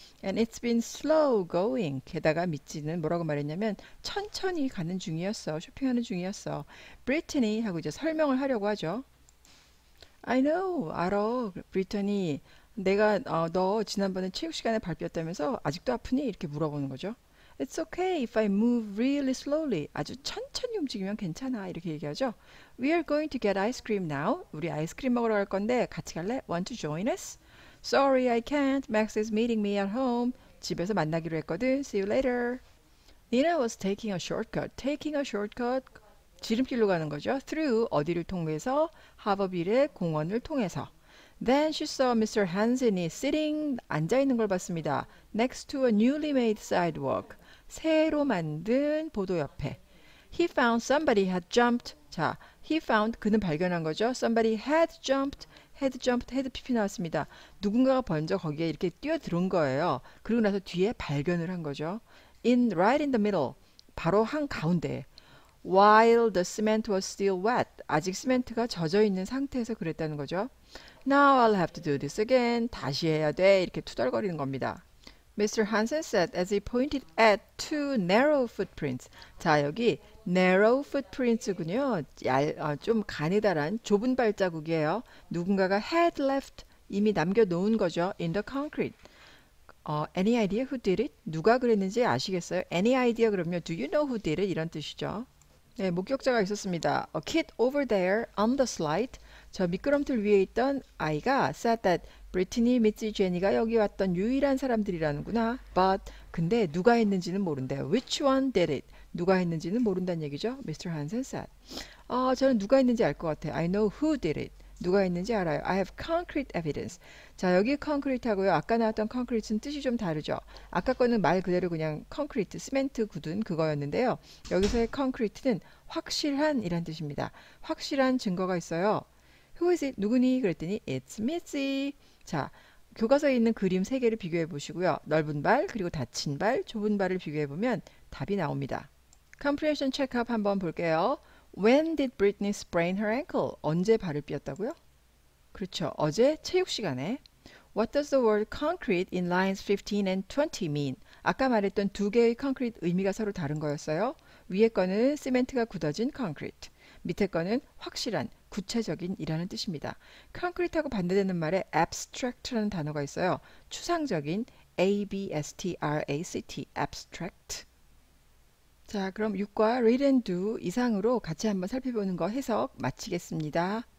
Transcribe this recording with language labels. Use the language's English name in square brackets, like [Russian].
[English] And it's been slow going. [Korean] 게다가 미찌는 뭐라고 말했냐면 천천히 가는 중이었어. 쇼핑하는 중이었어. Brittany 하고 이제 설명을 하려고 하죠. [English] I know. [Korean] 알아. [English] 브리터니. [Korean] 내가 너 지난번에 체육 시간에 발 삐었다면서 아직도 아프니? 이렇게 물어보는 거죠. [English] It's okay if I move really slowly. [Korean] 아주 천천히 움직이면 괜찮아. 이렇게 얘기하죠. [English] We are going to get ice cream now. [Korean] 우리 아이스크림 먹으러 갈 건데 같이 갈래? [English] Want to join us? Sorry, I can't. Max is meeting me at home. [Korean] 집에서 만나기로 했거든. [English] See you later. Nina was taking a shortcut. Taking a shortcut. [Korean] 지름길로 가는 거죠. [English] Through [Korean] 어디를 통해서? 하버빌의 공원을 통해서. [English] Then she saw Mr. Hansen이 sitting [Korean] 앉아 있는 걸 봤습니다. [English] Next to a newly made sidewalk. [Korean] 새로 만든 보도 옆에. [English] He found somebody had jumped. [Korean] 자, [English] he found [Korean] 그는 발견한 거죠. [English] Somebody had jumped. had pp [Korean] 나왔습니다. 누군가가 먼저 거기에 이렇게 뛰어들은 거예요. 그리고 나서 뒤에 발견을 한 거죠. [English] Right in the middle. [Korean] 바로 한 가운데. [English] While the cement was still wet. [Korean] 아직 시멘트가 젖어 있는 상태에서 그랬다는 거죠. [English] Now I'll have to do this again. [Korean] 다시 해야 돼. 이렇게 투덜거리는 겁니다. [English] Mr. Hansen said as he pointed at two narrow footprints. [Korean] 자, 여기 [English] narrow footprints [Korean] 군요. 좀 가느다란 좁은 발자국이에요. 누군가가 [English] had left [Korean] 이미 남겨놓은 거죠. [English] In the concrete. Any idea who did it? [Korean] 누가 그랬는지 아시겠어요? [English] Any idea [Korean] 그러면 [English] do you know who did it? [Korean] 이런 뜻이죠. 네, 목격자가 있었습니다. [English] A kid over there on the slide. [Korean] 저 미끄럼틀 위에 있던 아이가 [English] said that [Korean] Brittany, 미치, 제니가 여기 왔던 유일한 사람들이라는구나. [English] But [Korean] 근데 누가 했는지는 모른대요. [English] Which one did it? [Korean] 누가 했는지는 모른다는 얘기죠. [English] Mr. Hansen said. [Korean] 저는 누가 했는지 알 것 같아요. [English] I know who did it. [Korean] 누가 했는지 알아요. [English] I have concrete evidence. [Korean] 자, 여기 concrete하고요. 아까 나왔던 concrete는 뜻이 좀 다르죠. 아까 거는 말 그대로 그냥 concrete, 시멘트 굳은 그거였는데요. 여기서의 concrete는 확실한 이란 뜻입니다. 확실한 증거가 있어요. [English] Who is it? [Korean] 누구니? 그랬더니 [English] It's Mitzi. [Korean] 자, 교과서에 있는 그림 3개를 비교해 보시고요. 넓은 발, 그리고 닫힌 발, 좁은 발을 비교해 보면 답이 나옵니다. [English] Comprehension checkup [Korean] 한번 볼게요. [English] When did Brittany sprain her ankle? [Korean] 언제 발을 삐었다고요? 그렇죠. 어제 체육 시간에. [English] What does the word concrete in lines 15 and 20 mean? [Korean] 아까 말했던 두 개의 concrete 의미가 서로 다른 거였어요. 위에 거는 시멘트가 굳어진 concrete. 밑에 거는 확실한, 구체적인 이라는 뜻입니다. concrete하고 반대되는 말에 abstract라는 단어가 있어요. 추상적인 abstract, abstract. 자, 그럼 6과 read and do 이상으로 같이 한번 살펴보는 거 해석 마치겠습니다.